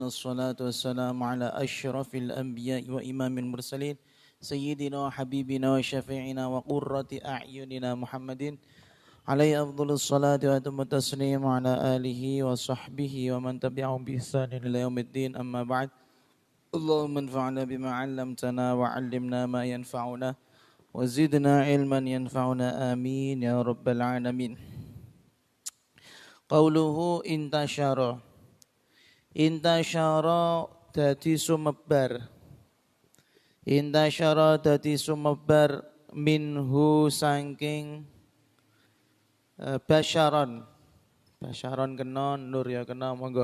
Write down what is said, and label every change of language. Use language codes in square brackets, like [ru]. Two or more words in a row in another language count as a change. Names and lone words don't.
[ar] الصلاة والسلام على أشرف الأنبياء وإمام المرسلين سيدنا وحبيبنا وشفيعنا وقرة أعيننا محمد عليه أفضل الصلاة وأتم التسليم على آله وصحبه ومن تبعهم بإحسان إلى يوم الدين. أما بعد، اللهم انفعنا بما علمتنا وعلمنا ما ينفعنا وزدنا علما ينفعنا آمين يا رب العالمين. [jv] قوله intasyara dadi sumebar, intasyara dadi sumebar minhu saking basyaron kena, nur ya kena, monggo.